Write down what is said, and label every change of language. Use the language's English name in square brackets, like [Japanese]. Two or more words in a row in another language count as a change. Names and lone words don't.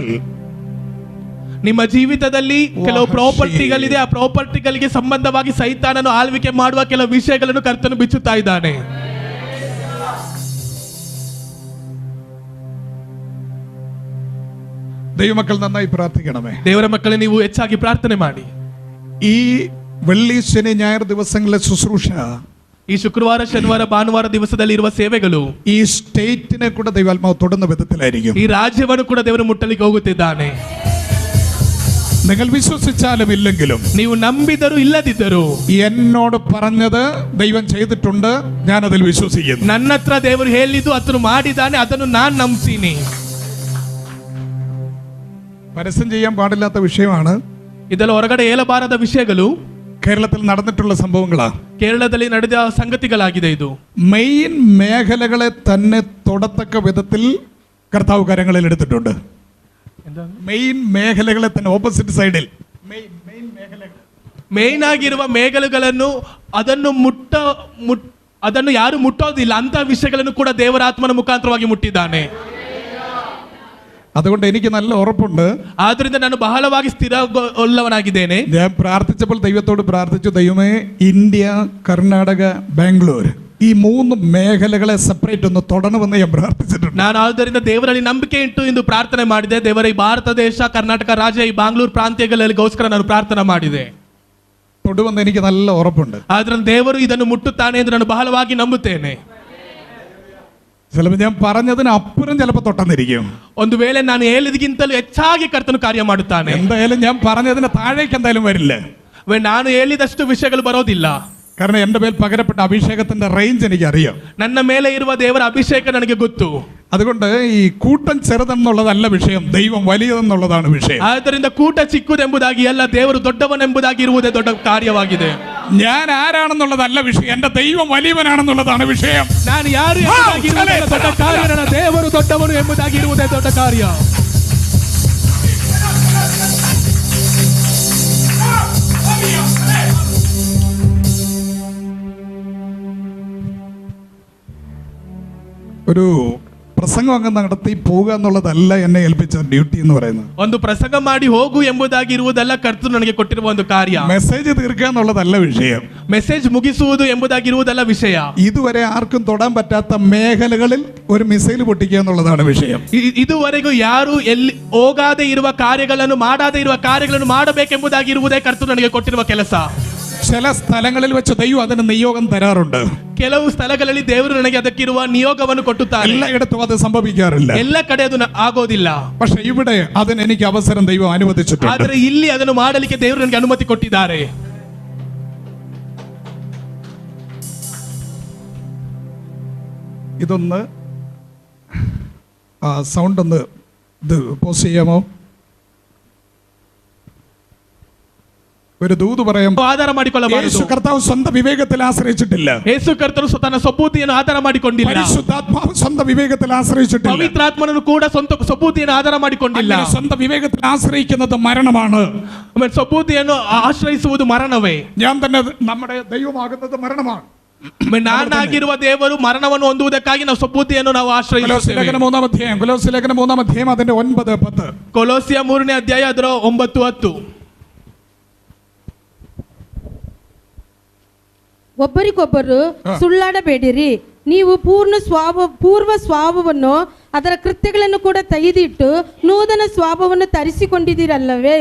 [Kannada] ನಿಮ್ಮ ಜೀವಿತದಲ್ಲಿ ಕೆಲವು ಪ್ರಾಪರ್ಟಿಗಳಿದೆ. ಆ ಪ್ರಾಪರ್ಟಿಗಳಿಗೆ ಸಂಬಂಧವಾಗಿ ಸೈತಾನನು ಆಳ್ವಿಕೆ ಮಾಡುವ ಕೆಲವು ವಿಷಯಗಳನ್ನು ಕರ್ತನು ಬಿಚ್ಚುತ್ತಾ ಇದ್ದಾನೆ. [Malayalam] ദൈവമക്കൾ നന്നായി പ്രാർത്ഥിക്കണമേ. [Kannada] ದೇವರ ಮಕ್ಕಳೇ, ನೀವು ಹೆಚ್ಚಾಗಿ ಪ್ರಾರ್ಥನೆ ಮಾಡಿ. [Malayalam] ഈ വെള്ളി ശനി ഞായർ ദിവസങ്ങളിലെ ശുശ്രൂഷ, [Kannada] ಈ ಶುಕ್ರವಾರ ಶನಿವಾರ ಭಾನುವಾರ ದಿವಸದಲ್ಲಿ ಇರುವ ಸೇವೆಗಳು [Malayalam] ഈ സ്റ്റേറ്റിനെ കൂടെ ദൈവാത്മാവ് തൊടുന്ന വിധത്തിലായിരിക്കും. [Kannada] ಈ ರಾಜ್ಯವನ್ನು ಕೂಡ ದೇವರು ಮುಟ್ಟಲಿಕ್ಕೆ ಹೋಗುತ್ತಿದ್ದಾನೆ. [Malayalam] നിങ്ങൾ വിശ്വസിച്ചാലും ഇല്ലെങ്കിലും, [Kannada] ನೀವು ನಂಬಿದರೂ ಇಲ್ಲದಿದ್ದರೂ, [Malayalam] എന്നോട് പറഞ്ഞത് ദൈവം ചെയ്തിട്ടുണ്ട്, ഞാൻ അതിൽ വിശ്വസിക്കുന്നു. [Kannada] ನನ್ನ ಹತ್ರ ದೇವರು ಹೇಳಿದ್ದು ಅದನ್ನು ಮಾಡಿದ್ದಾನೆ, ಅದನ್ನು ನಾನು ನಂಬ್ತೀನಿ. [Malayalam] പരസ്യം ചെയ്യാൻ പാടില്ലാത്ത വിഷയമാണ്. [Kannada] ಇದೆಲ್ಲ ಹೊರಗಡೆ ಹೇಳಬಾರದ ವಿಷಯಗಳು [Malayalam] കേരളത്തിൽ നടന്നിട്ടുള്ള സംഭവങ്ങളാണ്. [Kannada] ಕೇರಳದಲ್ಲಿ ನಡೆದ ಸಂಗತಿಗಳಾಗಿದೆ. ಇದು [Malayalam] മെയിൻ മേഖലകളെ തന്നെ തൊടത്തക്ക വിധത്തിൽ കർത്താവ് കരങ്ങളിൽ എടുത്തിട്ടുണ്ട്. മെയിൻ മേഖലകളെ തന്നെ [English] opposite side [Kannada] ಮೇನ್ ಆಗಿರುವ ಮೇಘಲುಗಳನ್ನು ಅದನ್ನು ಯಾರು ಮುಟ್ಟೋದಿಲ್ಲ ಅಂತ ವಿಷಯಗಳನ್ನು ಕೂಡ ದೇವರ ಆತ್ಮನ ಮುಖಾಂತರವಾಗಿ ಮುಟ್ಟಿದ್ದಾನೆ. [Malayalam] അതുകൊണ്ട് എനിക്ക് നല്ല ഉറപ്പുണ്ട്. [Kannada] ಆದ್ರಿಂದ ನಾನು ಬಹಳವಾಗಿ ಸ್ಥಿರಗೊಳ್ಳವನಾಗಿದ್ದೇನೆ. [Malayalam] ഞാൻ പ്രാർത്ഥിച്ചപ്പോൾ ദൈവത്തോട് പ്രാർത്ഥിച്ചു, ദൈവമേ, ഇന്ത്യ, കർണാടക, ബാംഗ്ലൂർ, ഈ മൂന്ന് മേഖലകളെ സെപ്പറേറ്റ് ഒന്ന് തൊടണമെന്ന് ഞാൻ പ്രാർത്ഥിച്ചിട്ടുണ്ട്. [Kannada] ನಾನು ಆದ್ದರಿಂದ ದೇವರಲ್ಲಿ ನಂಬಿಕೆ ಇಟ್ಟು ಇಂದು ಪ್ರಾರ್ಥನೆ ಮಾಡಿದೆ. ದೇವರ ಈ ಭಾರತ ದೇಶ, ಕರ್ನಾಟಕ ರಾಜ್ಯ, ಈ ಬಾಂಗ್ಲೂರ್ ಪ್ರಾಂತ್ಯಗಳಿಗೋಸ್ಕರ ನಾನು ಪ್ರಾರ್ಥನೆ ಮಾಡಿದೆ. [Malayalam] തൊടുമെന്ന് എനിക്ക് നല്ല ഉറപ്പുണ്ട്. [Kannada] ಆದ್ರಿಂದ ದೇವರು ಇದನ್ನು ಮುಟ್ಟುತ್ತಾನೆ ಎಂದು ನಾನು ಬಹಳವಾಗಿ ನಂಬುತ್ತೇನೆ. [Malayalam] ചിലപ്പോൾ ഞാൻ പറഞ്ഞതിന് അപ്പുറം ചിലപ്പോൾ തൊട്ടെന്നിരിക്കും. [Kannada] ಒಂದು ವೇಳೆ ನಾನು ಹೇಳಿದಕ್ಕಿಂತಲೂ ಹೆಚ್ಚಾಗಿ ಕರ್ತನು ಕಾರ್ಯ ಮಾಡುತ್ತಾನೆ. [Malayalam] എന്തായാലും ഞാൻ പറഞ്ഞതിന് താഴേക്ക് എന്തായാലും വരില്ല. [Kannada] ನಾನು ಹೇಳಿದಷ್ಟು ವಿಷಯಗಳು ಬರೋದಿಲ್ಲ. [Malayalam] കാരണം എൻ്റെ മേൽ പകരപ്പെട്ട അഭിഷേകത്തിന്റെ റേഞ്ച് എനിക്കറിയാം. [Kannada] ನನ್ನ ಮೇಲೆ ಇರುವ ದೇವರ ಅಭಿಷೇಕ ನನಗೆ ಗೊತ್ತು. [Malayalam] അതുകൊണ്ട് ഈ കൂട്ടം ചെറുതെന്നുള്ളതല്ല വിഷയം, ദൈവം വലിയതെന്നുള്ളതാണ് വിഷയം. [Kannada] ಆದ್ದರಿಂದ ಕೂಟ ಚಿಕ್ಕದೆಂಬುದಾಗಿ ಅಲ್ಲ, ದೇವರು ದೊಡ್ಡವನೆಂಬುದಾಗಿ ಇರುವುದೇ ದೊಡ್ಡ ಕಾರ್ಯವಾಗಿದೆ. [Malayalam] ഞാൻ ആരാണെന്നുള്ളതല്ല വിഷയം, എൻ്റെ ദൈവം വലിയവനാണെന്നുള്ളതാണ് വിഷയം. [Kannada] ನಾನು ಯಾರು ಎಂಬುದಾಗಿ ಇರುವುದೇ ದೊಡ್ಡ ಕಾರ್ಯ, ನನ್ನ ದೇವರು ದೊಡ್ಡವನು ಎಂಬುದಾಗಿ ಇರುವುದೇ ದೊಡ್ಡ ಕಾರ್ಯ. [Malayalam] ഒരു പ്രസംഗം അങ്ങ് നടത്തി പോകുക എന്നുള്ളതല്ല എന്നെ ഏൽപ്പിച്ച ഡ്യൂട്ടി എന്ന് പറയുന്നത്. [Kannada] ಒಂದು ಪ್ರಸಂಗ ಮಾಡಿ ಹೋಗು ಎಂಬುದಾಗಿ ಇರುವುದಲ್ಲ ಕರ್ತನು ನನಗೆ ಕೊಟ್ಟಿರುವ ಒಂದು ಕಾರ್ಯ. [Malayalam] മെസ്സേജ് തീർക്കുക എന്നുള്ളതല്ല വിഷയം, [Kannada] ಮೆಸೇಜ್ ಮುಗಿಸುವುದು ಎಂಬುದಾಗಿ ಇರುವುದಲ್ಲ ವಿಷಯ. [Malayalam] ഇതുവരെ ആർക്കും തൊടാൻ പറ്റാത്ത മേഖലകളിൽ ഒരു മിസൈൽ പൊട്ടിക്കുക എന്നുള്ളതാണ് വിഷയം. [Kannada] ಇದುವರೆಗೂ ಯಾರು ಎಲ್ಲಿ ಹೋಗಾതെ ಇರುವ ಕಾರ್ಯಗಳನ್ನು ಮಾಡಾതെ ಇರುವ ಕಾರ್ಯಗಳನ್ನು ಮಾಡಬೇಕೆಂಬುದಾಗಿ ಇರುವುದೇ ಕರ್ತನು ನನಗೆ ಕೊಟ್ಟಿರುವ ಕೆಲಸ. [Malayalam] ചില സ്ഥലങ്ങളിൽ വെച്ച് ദൈവം അതിന് നിയോഗം തരാറുണ്ട്. [Kannada] ಕೆಲವು ಸ್ಥಳಗಳಲ್ಲಿ ದೇವರು ನನಗೆ ಅದಕ್ಕಿರುವ ನಿಯೋಗವನ್ನು ಕೊಟ್ಟುತ್ತಾರೆ. [Malayalam] എല്ലായിടത്തും അത് സംഭവിക്കാറില്ല. [Kannada] ಎಲ್ಲ ಕಡೆ ಅದು ಆಗೋದಿಲ್ಲ. [Malayalam] പക്ഷെ ഇവിടെ അതിന് എനിക്ക് അവസരം ദൈവം അനുവദിച്ചിട്ടുണ്ട്. [Kannada] ಆದರೆ ಇಲ್ಲಿ ಅದನ್ನು ಮಾಡಲಿಕ್ಕೆ ದೇವರು ನನಗೆ ಅನುಮತಿ ಕೊಟ್ಟಿದ್ದಾರೆ. [Malayalam] ഇതൊന്ന് സൗണ്ട് ഒന്ന് ഇത് പോസ്റ്റ് ചെയ്യാമോ? ഒരു ദൂത് പറയാം. [Kannada] ಆಧಾರ ಮಾಡಿಕೊಳ್ಳಬಾರದು. [Malayalam] യേശു കർത്താവ് സ്വന്തം വിവേകത്തിൽ ആശ്രയിച്ചിട്ടില്ല. [Kannada] ಯೇಸು ಕರ್ತನು ತನ್ನ ಸೊಬೂತಿಯನ್ನು ಆಧಾರ ಮಾಡಿಕೊಂಡಿಲ್ಲ. [Malayalam] പരിശുദ്ധാത്മാവ് സ്വന്തം വിവേകത്തിൽ ആശ്രയിച്ചിട്ടില്ല. [Kannada] ಪವಿತ್ರಾತ್ಮನು ಕೂಡ ಸ್ವಂತ ಸೊಬೂತಿಯನ್ನು ಆಧಾರ ಮಾಡಿಕೊಂಡಿಲ್ಲ. [Malayalam] സ്വന്തം വിവേകത്തിൽ ആശ്രയിക്കുന്നത് മരണമാണ്. [Kannada] ಸೊಬೂತಿಯನ್ನು ಆಶ್ರಯಿಸುವುದು ಮರಣವೇ. [Malayalam] ഞാൻ തന്നെ നമ്മുടെ ദൈവമാകുന്നത് മരണമാണ്. [Kannada] ನಾನಾಗಿರುವ ದೇವರು ಮರಣವನ್ನು ಹೊಂದುವುದಕ್ಕಾಗಿ ನಾವು ಸೊಬೂತಿಯನ್ನು ನಾವು ಆಶ್ರಯಿಸುತ್ತೇವೆ. [Malayalam] കൊലോസ്യ ലേഖനം 3-ാം അധ്യായം അതിന്റെ 9-10. [Kannada] ಕೊಲೋಸಿಯ 3ನೇ ಅಧ್ಯಾಯ ಅದರ 9-10. ಒಬ್ಬರಿಗೊಬ್ಬರು ಸುಳ್ಳಾಡಬೇಡಿರಿ. ನೀವು ಪೂರ್ವ ಸ್ವಭಾವವನ್ನು ಅದರ ಕೃತ್ಯಗಳನ್ನು ಕೂಡ ತೆಗೆದಿಟ್ಟು ನೂತನ ಸ್ವಭಾವವನ್ನು ತರಿಸಿಕೊಂಡಿದ್ದೀರಲ್ಲವೇ?